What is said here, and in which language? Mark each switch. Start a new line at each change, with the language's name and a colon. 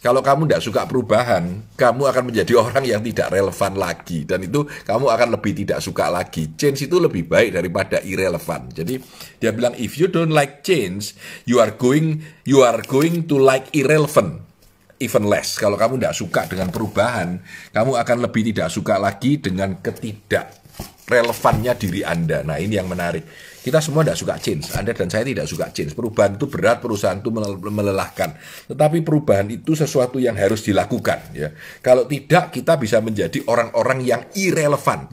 Indonesian: Kalau kamu tidak suka perubahan, kamu akan menjadi orang yang tidak relevan lagi. Dan itu kamu akan lebih tidak suka lagi. Change itu lebih baik daripada irrelevant. Jadi dia bilang,
English: if you don't like change, you are going to like irrelevant even less.
Indonesian: Kalau kamu tidak suka dengan perubahan, kamu akan lebih tidak suka lagi dengan relevannya diri Anda. Nah, ini yang menarik. Kita semua tidak suka change. Anda dan saya tidak suka change. Perubahan itu berat, perusahaan itu melelahkan. Tetapi perubahan itu sesuatu yang harus dilakukan. Ya. Kalau tidak, kita bisa menjadi orang-orang yang irrelevan.